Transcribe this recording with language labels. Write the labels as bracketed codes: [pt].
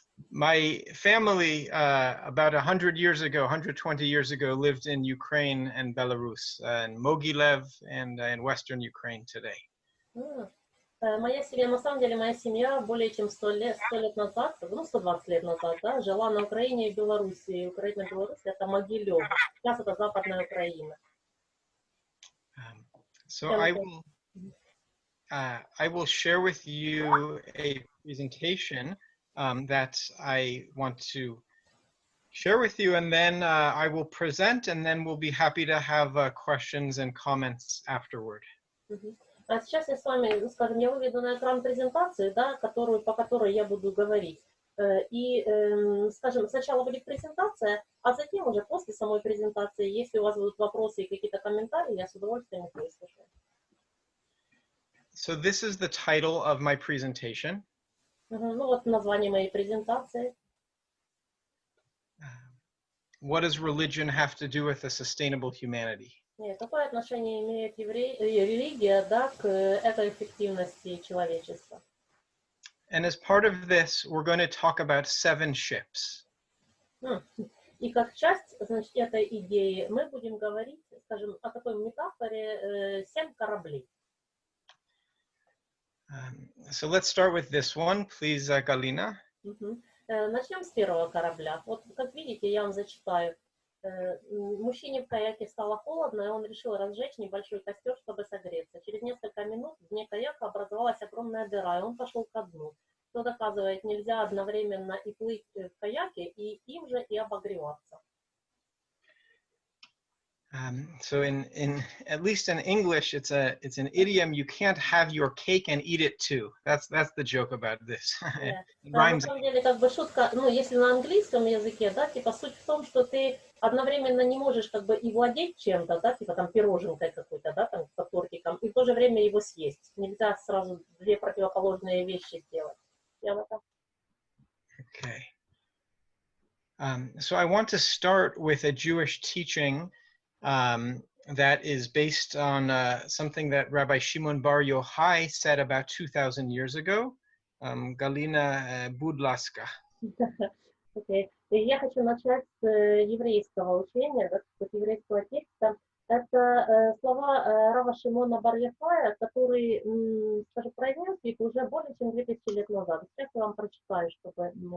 [en] My family, about 100 years ago, 120 years ago, lived in Ukraine and Belarus, in Mogilev and in Western Ukraine today. [ru] Моя семья, на самом деле, моя семья более чем 100 лет назад, ну, 120 лет назад, да, жила на Украине и Беларуси. Украина и Беларусь — это Могилев. Сейчас это Западная Украина. [en] So I will share with you a presentation that I want to share with you, and then I will present, and then we'll be happy to have questions and comments afterward. [ru] А сейчас я с вами, скажем, я выведу на экран презентацию, да, по которой я буду говорить. И, скажем, сначала будет презентация, а затем уже после самой презентации, если у вас будут вопросы и какие-то комментарии, я с удовольствием их выслушаю. [en] So this is the title of my presentation. [ru] Ну вот название моей презентации. [en] What does religion have to do with a sustainable humanity? [ru] Какое отношение имеет религия, да, к экоэффективности человечества? [en] And as part of this, we're going to talk about 7 ships. [ru] И как часть, значит, этой идеи мы будем говорить, скажем, о такой метафоре 7 кораблей. [en] So let's start with this one, please, Galina. [ru] Начнем с первого корабля. Вот, как видите, я вам зачитаю. Мужчине в каяке стало холодно, и он решил разжечь небольшой костер, чтобы согреться. Через несколько минут в дне каяка образовалась огромная дыра, и он пошел ко дну. Что доказывает, нельзя одновременно и плыть в каяке, и им же и обогреваться. [en] So at least in English, it's an idiom. You can't have your cake and eat it too. That's the joke about this. [ru] На самом деле, как бы шутка, ну, если на английском языке, да, типа суть в том, что ты одновременно не можешь как бы и владеть чем-то, да, типа там пироженкой какой-то, да, там тортиком, и в то же время его съесть. Нельзя сразу две противоположные вещи сделать. Я вот так. [en] Okay. So I want to start with a Jewish teaching that is based on something that Rabbi Shimon Bar Yochai said about 2,000 years ago. Galina Budlaska. Okay. [ru] Я хочу начать с еврейского учения, да, с еврейского текста. Это слова Рава Шимона Бар Йохая, который, скажем, произнес их уже более чем 2000 лет назад. Сейчас я вам прочитаю, чтобы...